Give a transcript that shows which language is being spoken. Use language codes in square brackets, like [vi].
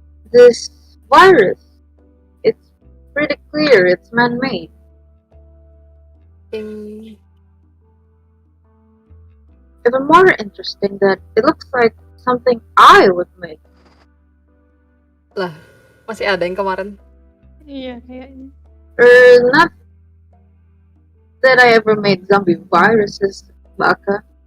[en] This virus, it's pretty clear it's man-made. Ding. Even more interesting that it looks like something I would make. [id] Lah, masih ada yang kemarin. Iya, kayaknya. [en] Not that I ever made zombie viruses, Waka.